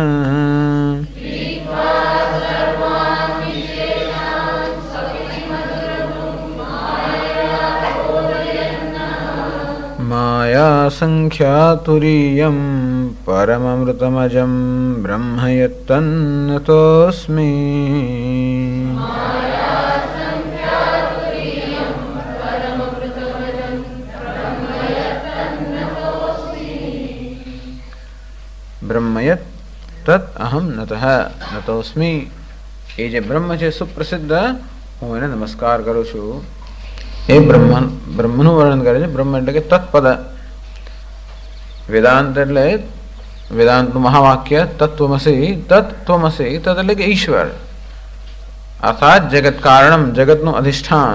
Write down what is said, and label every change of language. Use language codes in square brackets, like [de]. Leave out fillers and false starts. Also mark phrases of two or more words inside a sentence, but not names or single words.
[sa] माया संख्यातुरीयं परममृतमजं ब्रह्म यत्तन्नतोऽस्मि ब्रह्मयत् तत् अहम नतः नतोस्मी। [gu] એ જે બ્રહ્મ છે સુપ્રસિદ્ધ, હું એને નમસ્કાર કરું છું. એ બ્રહ્મનું વર્ણન કરે છે. બ્રહ્મ એટલે કે તત્પદ. વેદાંત એટલે વેદાંતનું મહાવાક્ય તત્વમસી. [sa] तत्वमसी तत् [gu] એટલે કે ઈશ્વર, અર્થાત [sa] जगत कारणम, [gu] જગતનું અધિષ્ઠાન.